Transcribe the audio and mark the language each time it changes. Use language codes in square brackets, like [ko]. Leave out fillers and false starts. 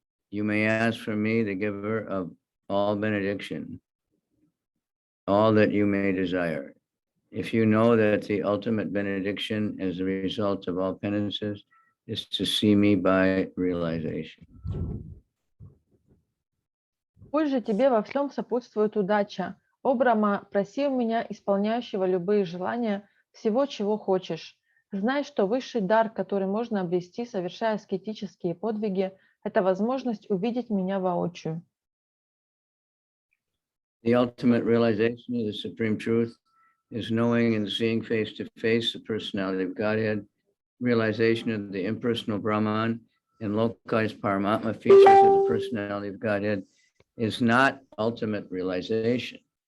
[en] You may ask for me, the giver of all benediction, all that you may desire. If you know that the ultimate benediction as a result of all penances is to see me by realization. [ru] Пусть же тебе во всем сопутствует удача. О Брахма, проси у меня, исполняющего любые желания, всего, чего хочешь. Знай, что высший дар, который можно обрести, совершая аскетические подвиги, это возможность увидеть меня воочию. [en] The ultimate realization of the supreme truth is knowing and seeing face to face the personality of Godhead. Realization of the impersonal Brahman and localized Paramatma features of the personality of Godhead is not ultimate realization.